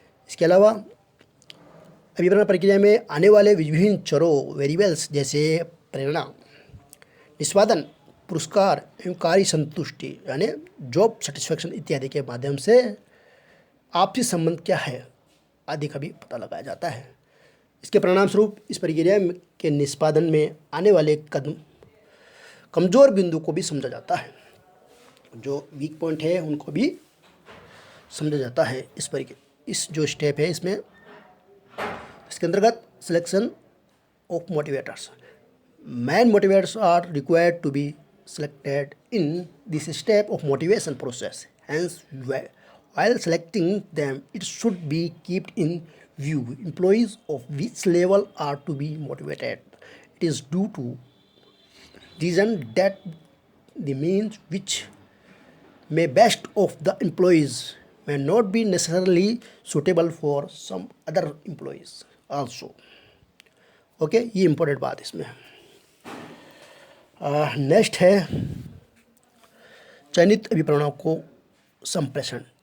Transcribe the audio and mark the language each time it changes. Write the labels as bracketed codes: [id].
[hi] इसके अलावा अभिप्रेरण प्रक्रिया में आने वाले विभिन्न चरों वेरिएबल्स जैसे प्रेरणा, निष्पादन, पुरस्कार एवं कार्य संतुष्टि यानी जॉब सेटिस्फैक्शन इत्यादि के माध्यम से आपसी संबंध क्या है आदि का भी पता लगाया जाता है। इसके परिणाम स्वरूप इस प्रक्रिया के निष्पादन में आने वाले कमज़ोर बिंदु को भी समझा जाता है, जो वीक पॉइंट है उनको भी समझा जाता है। इस जो स्टेप है इसमें, इसके अंतर्गत selection of motivators, [en] main motivators are required to be selected in this step of motivation process. Hence, while selecting them, it should be kept in view employees of which level are to be motivated. It is due to reason that the means which may best of the employees may not be necessarily suitable for some other employees also. [hi] Okay, ये important बात इसमें। Next है चयनित अभिप्रेरणों को संप्रेषण।